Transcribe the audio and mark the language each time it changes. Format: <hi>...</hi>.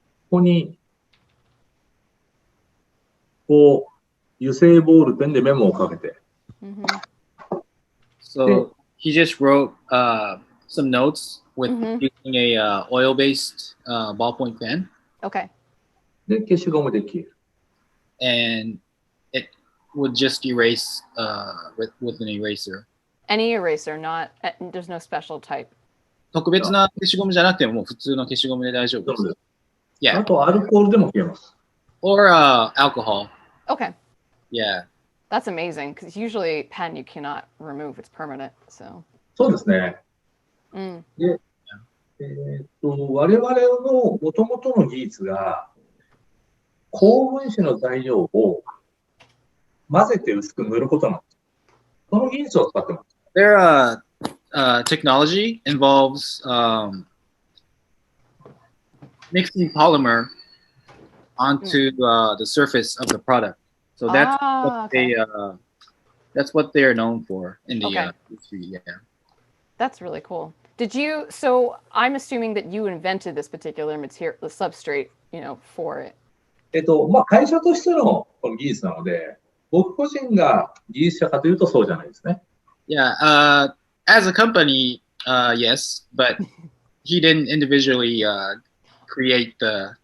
<ja>ここに、こう、油性ボールペンでメモをかけて。</ja> <en>So he just wrote some notes with using a oil-based ballpoint pen. Okay.</en> <ja>で、消しゴムで消える。</ja> <en>And it would just erase with an eraser. Any eraser, not, there's no special type.</en> <ja>特別な消しゴムじゃなくても、もう普通の消しゴムで大丈夫です。</ja> <en>Yeah.</en> <ja>あと、アルコールでも消えます。</ja> <en>Or alcohol. Okay. Yeah. That's amazing, because usually pen you cannot remove, it's permanent, so.</en> <ja>そうですね。で、我々の元々の技術が、高分子の材料を混ぜて薄く塗ることなんです。その技術を使ってます。</ja> <en>Their technology involves mixing polymer onto the surface of the product. So that's what they are known for in the industry. Yeah. That's really cool. So I'm assuming that you invented this particular material, the substrate, for it.</en> <ja>まあ、会社としてのこの技術なので、僕個人が技術者かというとそうじゃないですね。</ja> <en>Yeah, as a company, yes, but he didn't individually create the</en>